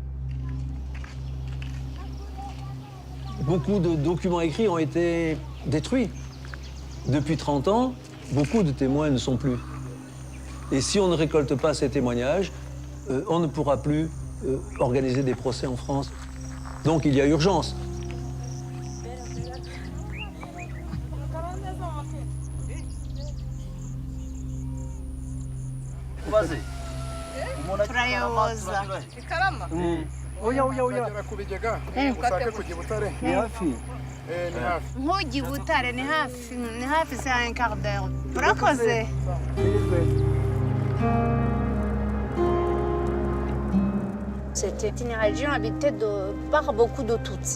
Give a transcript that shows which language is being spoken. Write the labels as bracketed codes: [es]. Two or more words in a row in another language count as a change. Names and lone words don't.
[fr] Beaucoup de documents écrits ont été détruits. Depuis 30 ans, beaucoup de témoins ne sont plus. Et si on ne récolte pas ces témoignages, on ne pourra plus organiser des procès en France. Donc il y a urgence. [rw] Turayoboza. Nk'ujya i Butare ni hafi [fr] c'est un quart d'heure. [rw] Urakoze. [fr] C'était une région habitée par beaucoup de Tutsis.